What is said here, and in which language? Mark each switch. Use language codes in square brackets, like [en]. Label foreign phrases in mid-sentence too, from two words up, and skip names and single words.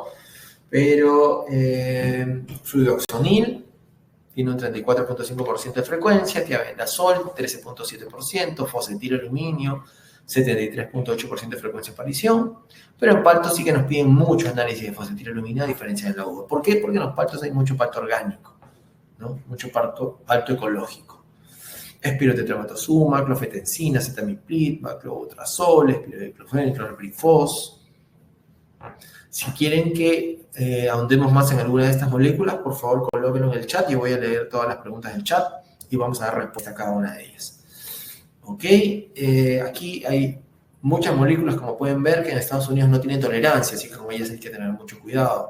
[es] Pero fluoxonil tiene un 34.5% de frecuencia, tiabendazol 13.7%, fosfetilaluminio 73.8% de frecuencia de aparición. Pero en palto sí que nos piden mucho análisis de fosfetilaluminio a diferencia de la uva. ¿Por qué? Porque en los paltos hay mucho palto orgánico, ¿no? Mucho palto ecológico. Espirotetramatosuma, clofetenzina, acetamiprid, baclobutrazol, espirodiclofén, clorpirifos. Si quieren que ahondemos más en alguna de estas moléculas, por favor colóquenlo en el chat. Yo voy a leer todas las preguntas del chat y vamos a dar respuesta a cada una de ellas. ¿Ok? Aquí hay muchas moléculas, como pueden ver, que en Estados Unidos no tienen tolerancia, así que con ellas hay que tener mucho cuidado.